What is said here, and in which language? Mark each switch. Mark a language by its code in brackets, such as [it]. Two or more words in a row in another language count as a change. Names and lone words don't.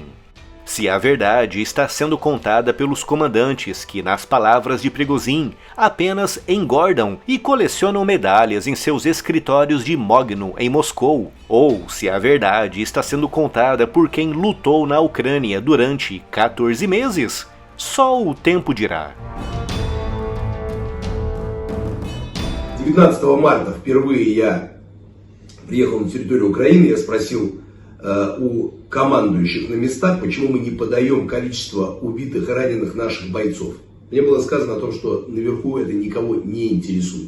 [pt] Se a verdade está sendo contada pelos comandantes que, nas palavras de Prigozhin, apenas engordam e colecionam medalhas em seus escritórios de Mogno, em Moscou, ou se a verdade está sendo contada por quem lutou na Ucrânia durante 14 meses, só o tempo dirá. [ru] 19 марта впервые я приехал на территорию Украины, я спросил у командующих на местах, почему мы не подаем количество убитых и раненых наших бойцов. Мне было сказано о том, что наверху это никого не интересует.